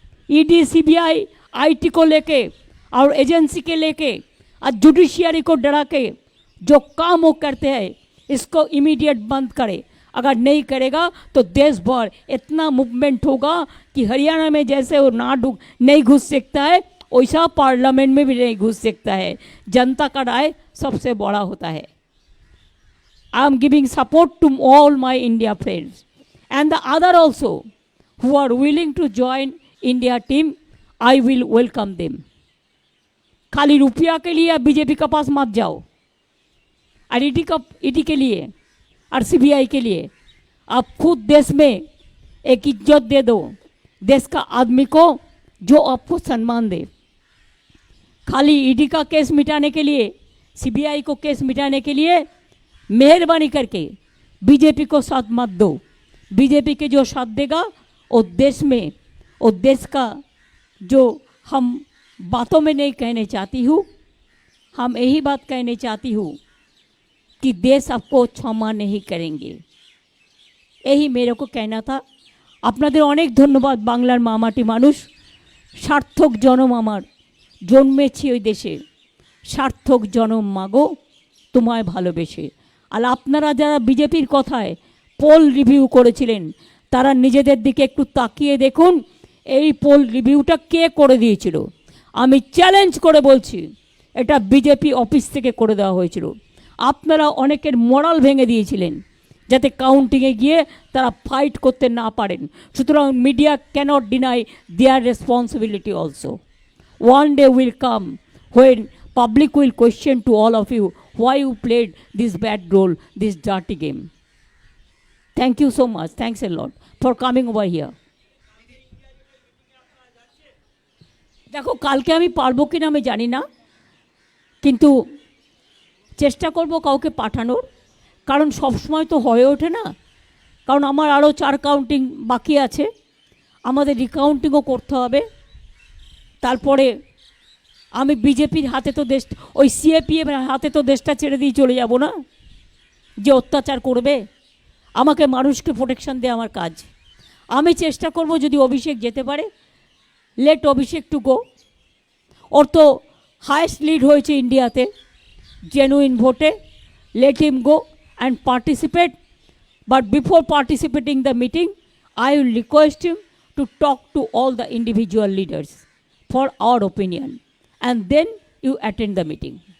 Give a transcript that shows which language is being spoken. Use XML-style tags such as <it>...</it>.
<hi>ED CBI IT को लेके और एजेंसी के लेके और जुडिशियरी को डरा के जो काम वो करते हैं इसको इमीडिएट बंद करे। अगर नहीं करेगा तो देश भर इतना मूवमेंट होगा कि हरियाणा में जैसे वो नहीं घुस सकता है वैसा पार्लियामेंट में भी नहीं घुस सकता है। जनता का राय सबसे बड़ा होता है।</hi> <en>I am giving support to all my India friends and the other also who are willing to join India team. I will welcome them.</en> <hi>खाली रुपया के लिए बीजेपी के पास मत जाओ और ईडी के लिए और सीबीआई के लिए आप खुद देश में एक इज्जत दे दो, देश का आदमी को जो आपको सम्मान दे। खाली ईडी का केस मिटाने के लिए, सीबीआई को केस मिटाने के लिए मेहरबानी करके बीजेपी को साथ मत दो। बीजेपी के जो साथ देगा वो देश में, वो देश का जो हम बातों में नहीं कहने चाहती हूँ, हम यही बात कहने चाहती हूँ कि देश आपको क्षमा नहीं करेंगे। यही मेरे को कहना था।</hi> <bn>আপনাদের অনেক ধন্যবাদ। বাংলার মামাটি মানুষ, সার্থক জনম আমার, জন্মেছি ওই দেশে, সার্থক জনম মাগো তোমায় ভালোবেসে। আর আপনারা যারা বিজেপির কথায় পোল রিভিউ করেছিলেন তারা নিজেদের দিকে একটু তাকিয়ে দেখুন এই পোল রিভিউটা কে করে দিয়েছিল। আমি চ্যালেঞ্জ করে বলছি এটা বিজেপি অফিস থেকে করে দেওয়া হয়েছিল। আপনারা অনেকের মোরাল ভেঙে দিয়েছিলেন যাতে কাউন্টিংয়ে গিয়ে তারা ফাইট করতে না পারেন।</bn> <en>সুতরাং media cannot deny their responsibility also. One day will come when public will question to all of you why you played this bad role, this dirty game. Thank you so much. Thanks a lot for coming over here.</en> <bn>দেখো কালকে আমি পারবো কিনা আমি জানি না, কিন্তু চেষ্টা করব কাউকে পাঠানোর, কারণ সব সময় তো হয়ে ওঠে না। কারণ আমার আরও 4 কাউন্টিং বাকি আছে, আমাদের রিকাউন্টিংও করতে হবে। তারপরে আমি বিজেপির হাতে তো দেশ, ওই সিএপিএম হাতে তো দেশটা ছেড়ে দিয়ে চলে যাব না, যে অত্যাচার করবে। আমাকে মানুষকে প্রোটেকশন দেওয়া আমার কাজ। আমি চেষ্টা করব যদি অভিষেক যেতে পারে,</bn> <en>Let Abhishek to go.</en> <bn>ওর তো হায়েস্ট লিড হয়েছে ইন্ডিয়াতে জেনুইন ভোটে,</bn> <en>Let him go and participate. But before participating the meeting, I will request him to talk to all the individual leaders for our opinion, and then you attend the meeting.</en>